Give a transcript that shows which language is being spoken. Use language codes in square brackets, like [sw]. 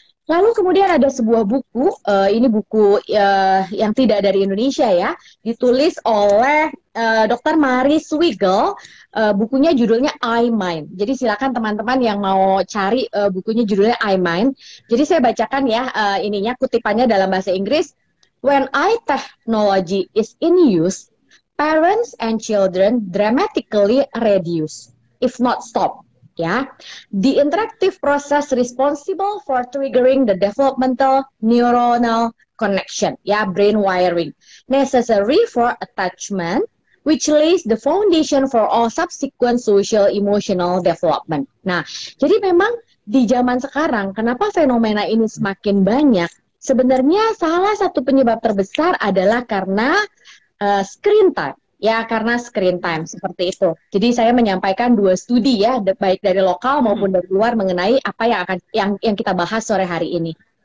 [id] Lalu kemudian ada sebuah buku, ini buku yang tidak dari Indonesia ya, ditulis oleh Dr. Mari Swigel, bukunya judulnya I-Mind. Jadi silakan teman-teman yang mau cari bukunya judulnya I-Mind. Jadi saya bacakan ya ininya, kutipannya dalam bahasa Inggris. [en] When AI technology is in use, parents and children dramatically reduce, if not stop. Ya, the interactive process responsible for triggering the developmental neuronal connection, [id] ya, [en] brain wiring, necessary for attachment, which lays the foundation for all subsequent social emotional development. [id] Nah, jadi memang di zaman sekarang, kenapa fenomena ini semakin banyak? Sebenarnya salah satu penyebab terbesar adalah karena screen time. Ya, karena screen time seperti itu. Jadi saya menyampaikan 2 studi ya, baik dari lokal maupun dari luar mengenai apa yang kita bahas sore hari ini.